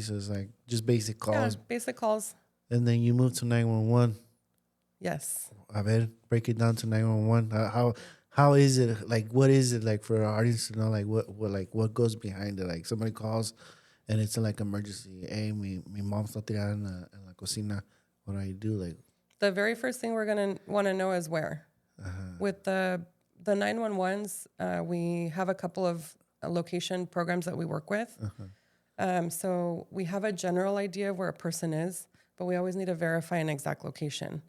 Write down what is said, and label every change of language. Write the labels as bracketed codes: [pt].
[en] So, it's like just basic calls. yeah, basic calls. And then you move to 911. Yes. [es] A ver, [en] break it down to 911. How is it? Like, what is it like for our audience to know, like, what goes behind it? Like, somebody calls and it's like emergency. [es] Hey, mi mom está tirada en la cocina. [en] What do I do? Like, The very first thing we're going to want to know is where. With the 911s, we have a couple of location programs that we work with. So we have a general idea of where a person is, but we always need to verify an exact location.